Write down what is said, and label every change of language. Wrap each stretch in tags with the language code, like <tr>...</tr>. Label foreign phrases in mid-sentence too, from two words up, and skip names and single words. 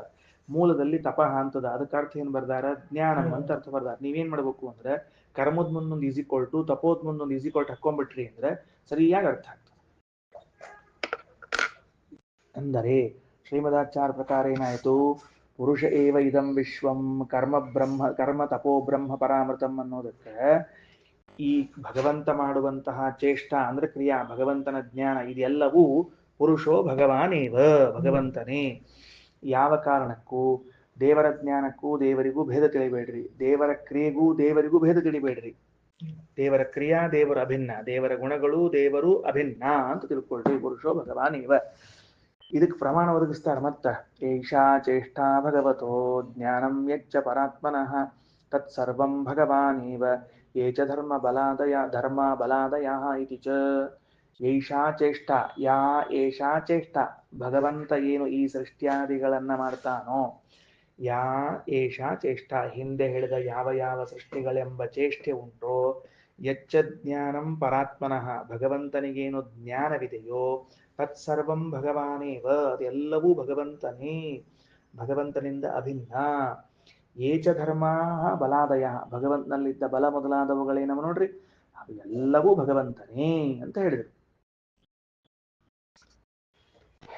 <kn>ಮೂಲದಲ್ಲಿ ತಪಃ ಅಂತದ, ಅದಕ್ಕೆ ಅರ್ಥ ಏನ್ ಬರ್ದಾರ? ಜ್ಞಾನಂ ಅಂತ ಅರ್ಥ ಬರ್ದಾರ. ನೀವೇನ್ ಮಾಡ್ಬೇಕು ಅಂದ್ರೆ, ಕರ್ಮದ ಮುಂದೊಂದು ಈಸಿಕೊಳ್ಟು, ತಪೋದ್ ಮುಂದೊಂದು ಈಸಿಕೊಳ್ಟು ಹಾಕೊಂಡ್ಬಿಟ್ರಿ ಅಂದ್ರೆ ಸರಿಯಾಗಿ ಅರ್ಥ ಆಗ್ತದೆ. ಅಂದರೆ ಶ್ರೀಮದಾಚಾರ್ಯ ಪ್ರಕಾರ ಏನಾಯಿತು?</kn> <sa>ಪುರುಷ ಏವ ಇದಂ ವಿಶ್ವಂ ಕರ್ಮ ತಪೋ ಬ್ರಹ್ಮ ಪರಾಮೃತಂ</sa> <kn>ಅನ್ನೋದಕ್ಕೆ ಈ ಭಗವಂತ ಮಾಡುವಂತಹ ಚೇಷ್ಟ ಅಂದ್ರೆ ಕ್ರಿಯಾ, ಭಗವಂತನ ಜ್ಞಾನ, ಇದೆಲ್ಲವೂ</kn> <sa>ಪುರುಷೋ ಭಗವಾನೇವ,</sa> <kn>ಭಗವಂತನೇ. ಯಾವ ಕಾರಣಕ್ಕೂ ದೇವರ ಜ್ಞಾನಕ್ಕೂ ದೇವರಿಗೂ ಭೇದ ತಿಳಿಬೇಡ್ರಿ, ದೇವರ ಕ್ರಿಯೆಗೂ ದೇವರಿಗೂ ಭೇದ ತಿಳಿಬೇಡ್ರಿ. ದೇವರ ಕ್ರಿಯಾ ದೇವರು ಅಭಿನ್ನ, ದೇವರ ಗುಣಗಳು ದೇವರು ಅಭಿನ್ನ ಅಂತ ತಿಳ್ಕೊಳ್ರಿ.</kn> <sa>ಪುರುಷೋ ಭಗವಾನೇವ.</sa> <kn>ಇದಕ್ಕೆ ಪ್ರಮಾಣ ಒದಗಿಸ್ತಾರೆ ಮತ್ತ.</kn> <sa>ಏಷಾ ಚೇಷ್ಟಾ ಭಗವತೋ ಜ್ಞಾನಂ ಯಚ್ಚ ಪರಾತ್ಮನಃ ತತ್ಸರ್ವಂ ಭಗವಾನೇವ ಯೇ ಚ ಧರ್ಮ ಬಲಾದಯ ಇತಿ ಚ. ಏಷಾ ಚೇಷ್ಟ, ಯಾ ಏಷಾ ಚೇಷ್ಟ,</sa> <kn>ಭಗವಂತ ಏನು ಈ ಸೃಷ್ಟ್ಯಾದಿಗಳನ್ನ ಮಾಡ್ತಾನೋ,</kn> <sa>ಯಾ ಏಷಾ ಚೇಷ್ಟ,</sa> <kn>ಹಿಂದೆ ಹೇಳಿದ ಯಾವ ಯಾವ ಸೃಷ್ಟಿಗಳೆಂಬ ಚೇಷ್ಟೆ ಉಂಟೋ,</kn> <sa>ಯಚ್ಚ ಜ್ಞಾನಂ ಪರಾತ್ಮನಃ,</sa> <kn>ಭಗವಂತನಿಗೇನು ಜ್ಞಾನವಿದೆಯೋ,</kn> <sa>ತತ್ಸರ್ವಂ ಭಗವಾನೇವ,</sa> <kn>ಅದೆಲ್ಲವೂ ಭಗವಂತನೇ, ಭಗವಂತನಿಂದ ಅಭಿನ್ನ.</kn> <sa>ಏಚ ಧರ್ಮಾ ಬಲಾದಯ,</sa> <kn>ಭಗವಂತನಲ್ಲಿದ್ದ ಬಲ ಮೊದಲಾದವುಗಳೇನವ ನೋಡ್ರಿ, ಅದು ಎಲ್ಲವೂ ಭಗವಂತನೇ ಅಂತ ಹೇಳಿದರು.</kn>